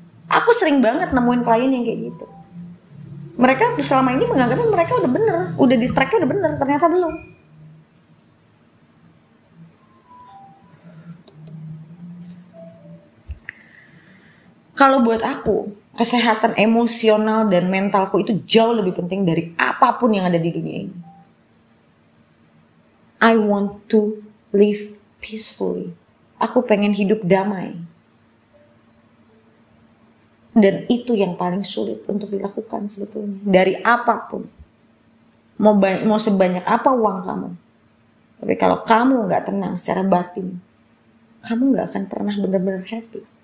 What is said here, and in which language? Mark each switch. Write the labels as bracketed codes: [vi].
[id] Aku sering banget nemuin klien yang kayak gitu. Mereka selama ini menganggapnya mereka udah bener, udah di tracknya udah bener, ternyata belum. Kalau buat aku, kesehatan emosional dan mentalku itu jauh lebih penting dari apapun yang ada di dunia ini. [en] I want to live peacefully. [id] Aku pengen hidup damai. Dan itu yang paling sulit untuk dilakukan sebetulnya. Dari apapun. Mau sebanyak apa uang kamu. Tapi kalau kamu gak tenang secara batin, kamu gak akan pernah benar-benar happy.